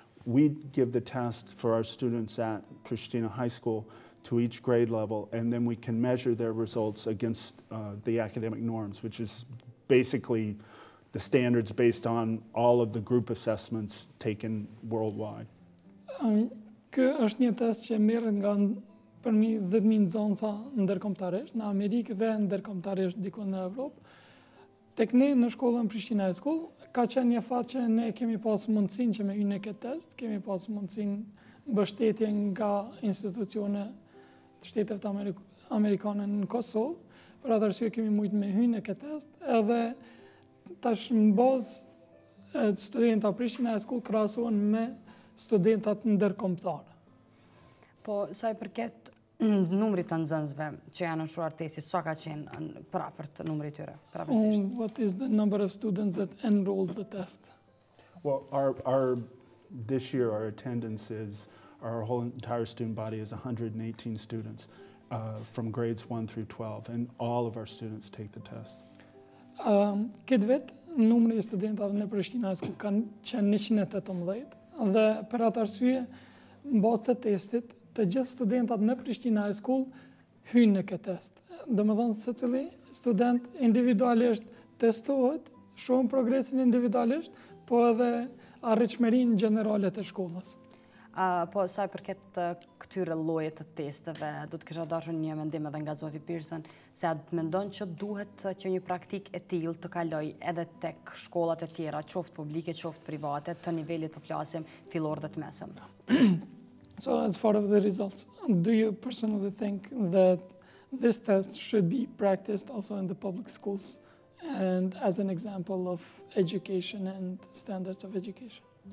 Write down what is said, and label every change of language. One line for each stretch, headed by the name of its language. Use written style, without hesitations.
English: We give the test for our students at Pristina High School to each grade level, and then we can measure their results against the academic norms, which is basically the standards based on all of the group assessments taken worldwide.
Albanian: Ky është një test që merret nga përmi 10.000 nxënësa ndërkombëtarisht në Amerikë dhe ndërkombëtarisht diku në Evropë. Tek ne në shkollën Pristina High School ka qenë një fat që ne kemi pas mundësinë që me hyrë në këtë test, kemi pas mundësinë mbështetje nga institucione të Shteteve Amerikane në Kosovë, për atë arsye kemi mujtë me hyrë në këtë test, edhe tash në bazë studentat Pristina High School krahasohen me studentat ndërkombëtar. Po sa I përket numrit të nxënësve që janë nënshtruar testit, sa ka qenë prafërt numri I tyre, prapësisht?
English: What is the number of students that enrolled the test? Well, this year our attendance is, our whole entire student body is 118 students from grades 1 through 12, and all of our students take the test.
Albanian: Këtë vit, numri I studentave në Pristina High School kanë qenë 118, dhe për atë arsye, në bazë të testit, të gjithë studentat në Pristina High School hynë në këtë test. Domethënë secili student individualisht testohet, shohën progresin individualisht, po edhe arritshmërinë gjenerale të shkollës. Po sa I përket këtyre llojet të testeve, do të kisha dashur një mendim edhe nga zoti Pearson, se a mendon që duhet që një praktikë e tillë të kaloj edhe tek shkollat e tjera, qoftë publike, qoftë private, të nivelit po flasim fillor dhe të mesëm.
English: So as far as the results, do you personally think that this test should be practiced also in the public schools and as an example of education and standards of education?